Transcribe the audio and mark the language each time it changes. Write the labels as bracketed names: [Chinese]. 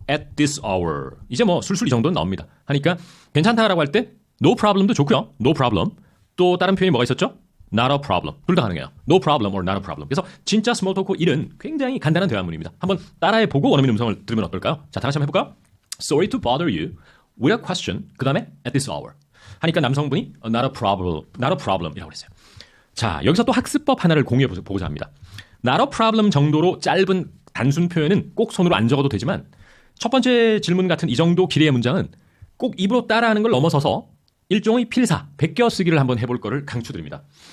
[English] at this hour. [Korean] 이제 뭐 술술 이 정도는 나옵니다. 하니까 괜찮다라고 할 때 [English] no problem [Korean] 도 좋고요. [English] no problem. [Korean] 또 다른 표현이 뭐가 있었죠? [English] not a problem. [Korean] 둘 다 가능해요. [English] no problem or not a problem. [Korean] 그래서 진짜 스몰 토크 1은 굉장히 간단한 대화문입니다. 한번 따라해보고 원어민 음성을 들으면 어떨까요? 자, 다 같이 한번 해볼까요? [English] Sorry to bother you with a question. [Korean] 그 다음에 [English] at this hour. [Korean] 하니까 남성분이 [English] not a problem [Korean] 이라고 그랬어요. 자, 여기서 또 학습법 하나를 공유해 보고자 합니다. [English] not a problem [Korean] 정도로 짧은 단순 표현은 꼭 손으로 안 적어도 되지만 첫 번째 질문 같은 이 정도 길이의 문장은 꼭 입으로 따라하는 걸 넘어서서 일종의 필사, 베껴 쓰기를 한번 해볼 거를 강추드립니다.